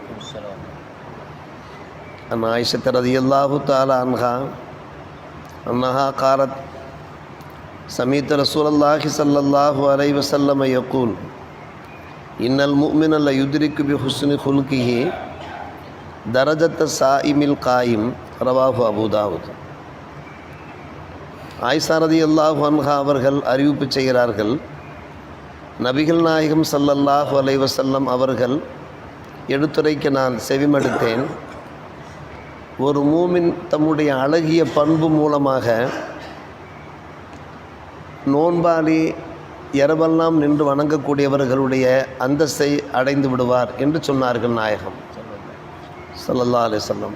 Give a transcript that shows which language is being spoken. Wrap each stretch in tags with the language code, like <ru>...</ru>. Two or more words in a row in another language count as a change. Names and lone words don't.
<ar>عن عائشة رضي الله تعالى عنها أنها قالت سمعت رسول الله صلى الله عليه وسلم يقول إن المؤمن لا يدرك بحسن خلقه درجة الصائم القائم. رواه أبو داود.</ar> <ta>ஆயிஷா</ta> <ar>رضي الله عنها</ar> <ta>அவர்கள் அறிவிப்பு செய்கிறார்கள், நபிகள் நாயகம்</ta> <ar>صلى الله عليه وسلم</ar> <ta>அவர்கள் எடுத்துரைக்க நான் செவிமடுத்தேன். ஒரு மூமின் தம்முடைய அழகிய பண்பு மூலமாக நோன்பாளி இரவெல்லாம் நின்று வணங்கக்கூடியவர்களுடைய அந்தஸ்தை அடைந்து விடுவார் என்று சொன்னார்கள் நாயகம்</ta> <ar>صلى الله عليه وسلم.</ar>